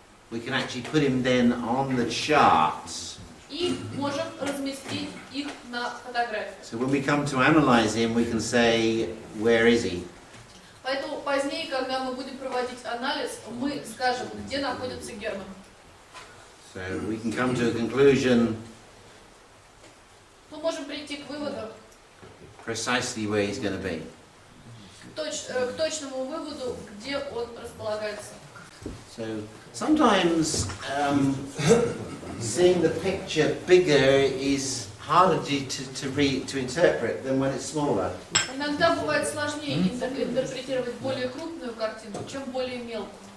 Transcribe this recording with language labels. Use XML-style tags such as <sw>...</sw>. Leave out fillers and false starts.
<en>We can actually put him then on the charts.</en> <ru>И можем разместить их на фотографии.</ru> <en>So when we come to analyze him, we can say, where is he?</en> <ru>Поэтому позднее, когда мы будем проводить анализ, мы скажем, где находится Герман.</ru> <en>So we can come to a conclusion</en> <ru>Мы можем прийти к выводу,</ru> <en>precisely where he's going to be.</en> <ru>к точному выводу, где он располагается.</ru> <en>So sometimes seeing the picture bigger is harder to interpret than when it's smaller.</en> <ru>Иногда бывает сложнее интерпретировать более крупную картину, чем более мелкую.</ru>